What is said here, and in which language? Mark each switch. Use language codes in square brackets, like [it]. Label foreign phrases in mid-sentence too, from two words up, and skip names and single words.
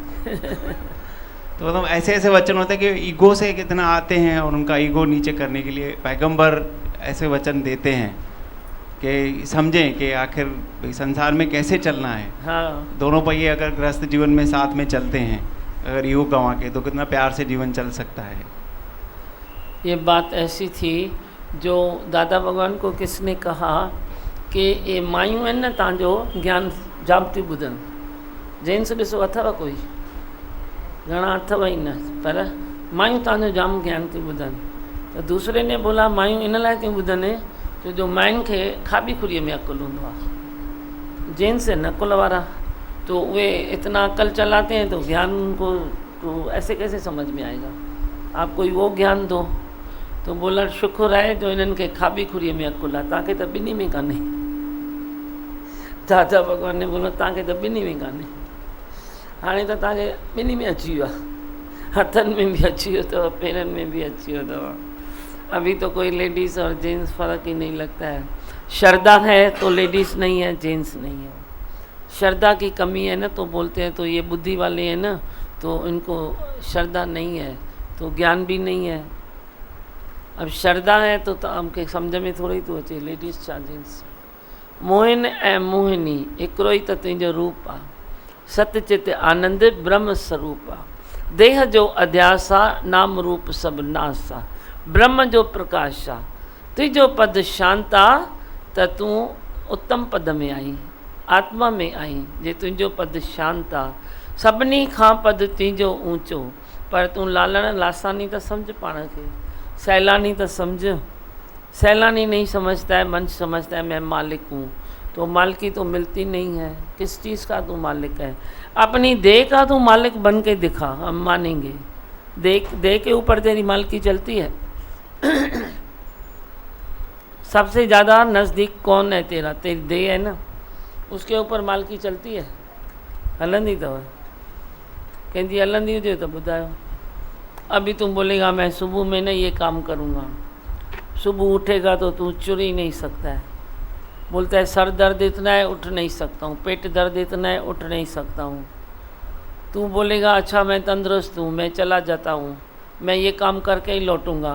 [hi] तो मतलब ऐसे ऐसे वचन होते हैं कि ईगो से कितना आते हैं और उनका ईगो नीचे करने के लिए पैगंबर ऐसे वचन देते हैं कि समझें कि आखिर भाई संसार में कैसे चलना है। हाँ, दोनों पहिए अगर गृहस्थ जीवन में साथ में चलते हैं, अगर ईगो गंवा के, तो कितना प्यार से जीवन चल सकता है। ये बात ऐसी थी जो दादा भगवान को किसने कहा कि [sd] ये मायूं आहिनि न तव्हांजो ज्ञान जाम थी ॿुधनि। जेंट्स ॾिसो अथव कोई घणा अथव ई न, पर मायूं तव्हांजो जाम ज्ञान थी ॿुधनि। [hi] तो दूसरे ने बोला [sd] मायूं इन लाइ थियूं ॿुधनि तो जो मायुनि खे खाॿी खुरीअ में अकुल हूंदो आहे, जेंट्स आहिनि अकुल वारा, [hi] तो वे इतना अकल चलाते हैं तो ज्ञान को तो ऐसे कैसे समझ में आएगा। आप कोई वो ज्ञान दो। तो बोला [sd] शुक्र आहे जो इन्हनि खे खाॿी खुरीअ में अकुल आहे, तव्हांखे त ॿिन्ही में कान्हे। दादा भगवान [hi] ने बोलो [sd] तव्हांखे त ॿिन्ही में कान्हे, हाणे त तव्हांखे ॿिन्ही में अची वियो आहे, हथनि में भी अची वियो अथव, पेरनि में भी अची वियो अथव। [hi] अभी तो कोई लेडीज़ और जेंट्स फ़र्क ही नहीं लगता है। श्रद्धा है तो लेडीज़ नहीं है, जेंट्स नहीं है। श्रद्धा की कमी है ना, तो बोलते हैं तो ये बुद्धि वाले हैं ना, तो इनको श्रद्धा नहीं है, तो ज्ञान भी नहीं है। अब श्रद्धा है तो हमके समझ में थोड़ी तो [sd] अचे लेडीज़ छा जेंट्स। मोहिन ऐं मोहिनी हिकिड़ो ई त तुंहिंजो रूप आहे, सतचित आनंद ब्रह्म स्वरूप आहे। देह जो अध्यास आहे, नाम रूप सभु नास आहे, ब्रह्म जो प्रकाश आहे। तुंहिंजो पद शांत आहे त तूं उत्तम पद में आई, आत्मा में आई। जे तुंहिंजो पद शांत आहे, सभिनी खां पद तुंहिंजो ऊंचो, पर तूं लालण लासानी त सम्झ पाण खे, [hi] सैलानी तो समझ। सैलानी नहीं समझता है, मन समझता है मैं मालिक हूँ, तो मालिकी तो मिलती नहीं है। किस चीज़ का तू मालिक है? अपनी देह का तू मालिक बन के दिखा, हम मानेंगे। देह के ऊपर तेरी मालिकी चलती है। सबसे ज़्यादा नज़दीक कौन है तेरा? तेरी देह है ना, उसके ऊपर मालिकी चलती है, [sd] हलंदी अथव। कंहिंजी हलंदी हुजे तो ॿुधायो। [hi] अभी तुम बोलेगा मैं सुबह में ना ये काम करूँगा, सुबह उठेगा तो तू चुर ही नहीं सकता है। बोलता है सर दर्द इतना है उठ नहीं सकता हूँ, पेट दर्द इतना है उठ नहीं सकता हूँ। तू बोलेगा अच्छा मैं तंदुरुस्त हूँ, मैं चला जाता हूँ, मैं ये काम करके ही लौटूंगा।